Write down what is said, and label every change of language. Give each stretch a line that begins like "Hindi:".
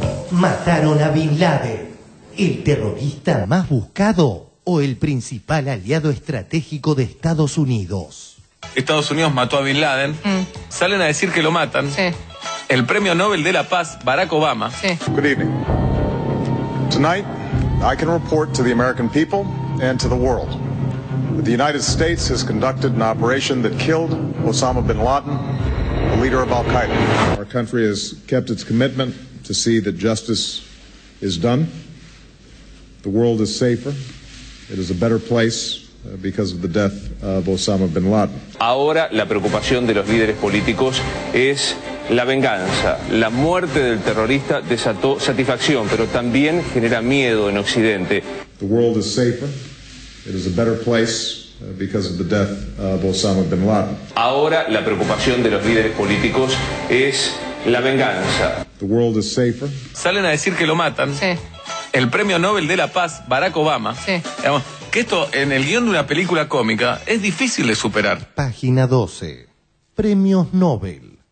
Spanish: Mataron a Bin Laden, el terrorista más buscado o el principal aliado estratégico de Estados Unidos. Estados Unidos mató a Bin Laden, salen a decir que lo matan. Sí. El premio Nobel de la Paz, Barack Obama. Sí.
English: Good evening. Tonight, I can report to the American people and to the world that the United States has conducted an operation that killed Osama bin Laden, the leader of Al-Qaeda. Our country has kept its commitment to see that justice is done. The world is safer. It is a better place because of the death of Osama bin Laden.
Spanish: Ahora la preocupación de los líderes políticos es la venganza. La muerte del terrorista desató satisfacción, pero también genera miedo en Occidente.
English: The world is safer. It is a better place because of the death of Osama bin Laden.
Spanish: Ahora la preocupación de los líderes políticos es la venganza.
English: The world is safer.
Spanish: Salen a decir que lo matan. Sí. El premio Nobel de la Paz, Barack Obama. Sí. Digamos, que esto en el guión de una película cómica es difícil de superar. Página 12. Premios Nobel.